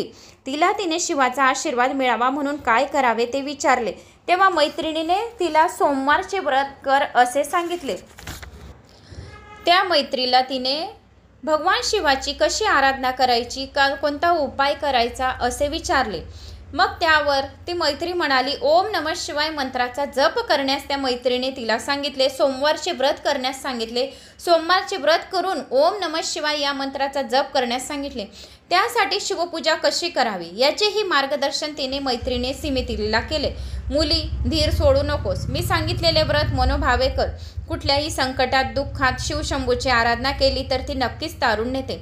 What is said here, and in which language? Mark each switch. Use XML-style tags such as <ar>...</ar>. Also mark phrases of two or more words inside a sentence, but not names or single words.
<mr>तिने शिवाचा आशीर्वाद मिळावा म्हणून काय करावे ते विचारले. तेव्हा मैत्रिणीने तिला सोमवारचे व्रत कर असे सांगितले. त्या मैत्रीला तिने भगवान शिवाची कशी आराधना करायची, कोणता उपाय करायचा असे विचारले. मग त्यावर ती मैत्री म्हणाली,</mr> <sa>ओम नमः शिवाय</sa> <mr>मंत्राचा जप करण्यास त्या मैत्रीने तिला सांगितले. सोमवारचे व्रत करण्यास सांगितले. सोमवारचे व्रत करून</mr> <sa>ओम नमः शिवाय</sa> <mr>या मंत्राचा जप करण्यास सांगितले. त्यासाठी शिवपूजा कशी करावी याचेही मार्गदर्शन तिने मैत्रीने समितिनीला केले. मुली, धीर सोडू नकोस. मी सांगितलेले व्रत मनोभावे कर. कुठल्याही संकटात, दुःखात शिवशंभूची आराधना केली तर ती नक्कीच तारून नेते.</mr>